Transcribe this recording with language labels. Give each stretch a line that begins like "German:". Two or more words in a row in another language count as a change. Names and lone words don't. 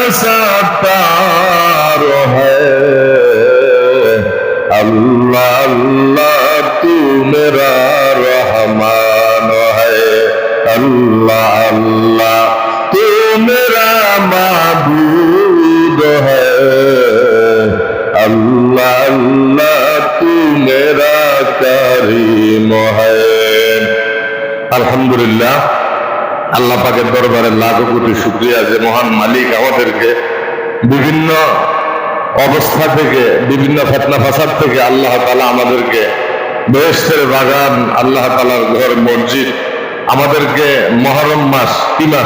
Urdu: ستار ہے اللہ اللہ تو میرا رحمان ہے اللہ اللہ تو میرا معبود ہے اللہ اللہ تو میرا کریم ہے
Bangla: আলহামদুলিল্লাহ আল্লাহ পাকের দরবারে লাখো কোটি শুকরিয়া যে মহান মালিক আমাদেরকে বিভিন্ন অবস্থা থেকে বিভিন্ন ফিতনা ফাসাদ থেকে আল্লাহ তাআলা আমাদেরকে বেহেশতের বাগান আল্লাহ তাআলার ঘর মসজিদ আমাদেরকে মুহররম মাস কি মাস